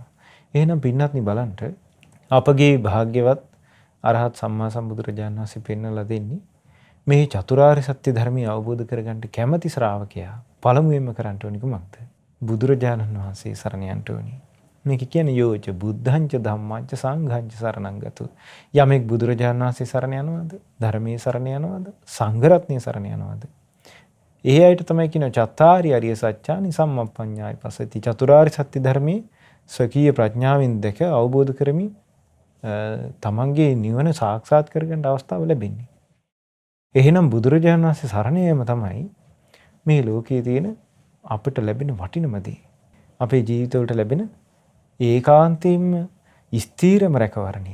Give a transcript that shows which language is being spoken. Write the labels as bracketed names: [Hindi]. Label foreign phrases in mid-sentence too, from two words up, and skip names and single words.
[Sinhala] එහෙනම් පින්වත්නි බලන්න අපගේ භාග්‍යවත් අරහත් සම්මා සම්බුදුරජාණන් වහන්සේ පෙන්වලා දෙන්නේ මේ චතුරාර්ය සත්‍ය ධර්මය අවබෝධ කරගන්න කැමැති ශ්‍රාවකයා පළමුවෙන්ම කරන්න ඕනි කුමක්ද? බුදුරජාණන් වහන්සේ සරණ යන්න ඕනි. මේක කියන්නේ [Pali] යෝච බුද්ධංච ධම්මංච සංඝංච සරණං ගතු. [Sinhala] යමෙක් බුදුරජාණන් වහන්සේ සරණ යනවාද? ධර්මයේ සරණ යනවාද? සංඝ රත්නයේ සරණ යනවාද? ඒ අයට තමයි කියන [Pali] චත්තාරි අරිය සත්‍යානි සම්මප්පඤ්ඤාය පස්සති. [Sinhala] චතුරාර්ය සත්‍ය ධර්මයේ ස්වකීය ප්‍රඥාවෙන් දැක අවබෝධ කරමින් තමන්ගේ නිවන සාක්ෂාත් කරගන්න අවස්ථාව ලැබෙන්නේ. එහෙනම් බුදුරජාණන් වහන්සේ සරණ යාම තමයි මේ ලෝකයේ තියෙන අපිට ලැබෙන වටිනම දේ. අපේ ජීවිතවලට ලැබෙන ඒකාන්තයෙන්ම ස්ථීරම රැකවරණය.